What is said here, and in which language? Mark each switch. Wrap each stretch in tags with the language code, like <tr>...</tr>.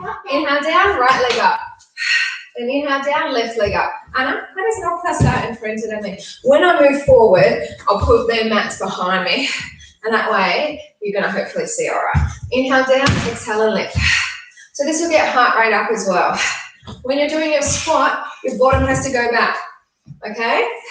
<en>Inhale down, right leg up. Then inhale down, left leg up.</en> <es>Ana, puedes no pasar enfrente de mí.</es> <en>When I move forward, I'll put their mats behind me. And that way, you're going to hopefully see all right. Inhale down, exhale and lift. So this will get heart rate up as well. When you're doing your squat, your bottom has to go back. Okay?</en>